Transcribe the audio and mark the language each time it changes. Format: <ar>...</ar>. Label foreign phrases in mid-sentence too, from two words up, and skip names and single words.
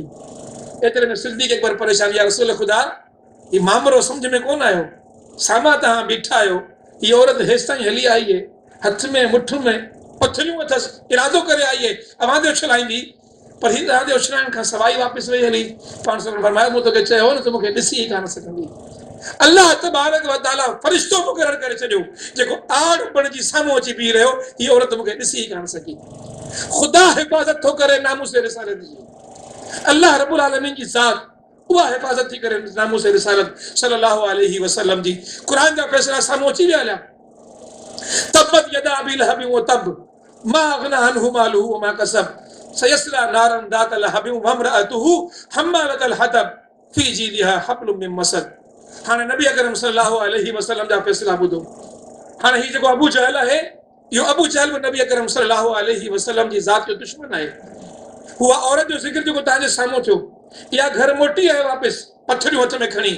<sd>एतिरे में सिद्दीक़ अकबर परेशान, या रसूल ख़ुदा हीउ मामलो सम्झ में कोन आयो, साम्हूं तव्हां बीठा आहियो, हीअ औरत हेसि ताईं हली आई आहे, हथ में मुठ में पथरियूं अथसि, इरादो करे आई आहे आवाज़ उछलाईंदी, पर ही तव्हांजे उछलाइण खां सवाइ वापसि वई हली। पाण सगुरु फरमायो मूं तोखे चयो न त मूंखे ॾिसी ई कान सघंदी। अल्लाह तबारक व तआला फ़रिश्तो मुक़रर करे छॾियो जेको आड़ बणिजी साम्हूं अची बीह रहियो, हीअ औरत मूंखे ॾिसी ई कान सघी। ख़ुदा हिफ़ाज़त थो करे नामूस रिसालत जी। अल्लाह रब्बुल आलमीन जी ज़ात उहा हिफ़ाज़त थी करे नामूस रिसालत</sd> <ar>صلى الله عليه وسلم</ar> <sd>जी। क़ुरान जा फ़ैसिला साम्हूं अची विया हलिया।</sd> <ar>تبت يدا أبي لهب وتب ما أغنى عنه ماله وما كسب سيصلى نارا ذات لهب وامرأته حمالة الحطب في جيدها حبل من مسد.</ar> <sd>हाणे नबी अकरम</sd> <ar>صلى الله عليه وسلم</ar> <sd>जा फ़ैसिला ॿुधो। हाणे हीउ जेको अबू जहल आहे, इहो अबू जहल बि नबी अकरम</sd> <ar>صلى الله عليه وسلم</ar> <sd>जी ज़ात जो दुश्मन आहे। उहा औरत जो ज़िक्र जेको तव्हांजे साम्हूं थियो, इहा घर मोटी आहे वापसि पथरियूं हथ में खणी।</sd>